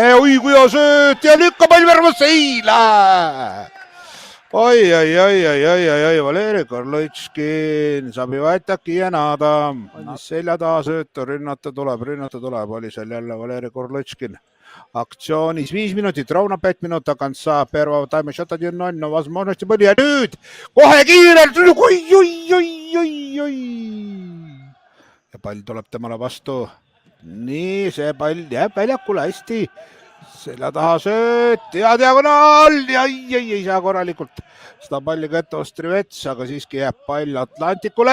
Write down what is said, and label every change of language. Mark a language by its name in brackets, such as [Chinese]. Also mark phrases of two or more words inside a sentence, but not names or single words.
[Estonian] Oi, kui hea sööt ja lükka pall väravasse. Ei lähe! Oi, Valeri Korlõitskin saab ju ätaki jänada. Selja taha söötu, rünnata tuleb, oli seal jälle Valeri Korlõitskin. Aktsioonis 5 minutit, [Russian] ровно 5 minut конца первого тайма, счет 1-0, но возможности были. [Estonian] Ja nüüd kohe kiirelt, oi. Ja pall tuleb temale vastu. Nii, see pall jääb väljakule hästi. Selja taha sööt ja diagonaal ja ei saa korralikult seda palli kätte Ostrivets, aga siiski jääb pall Atlantikule.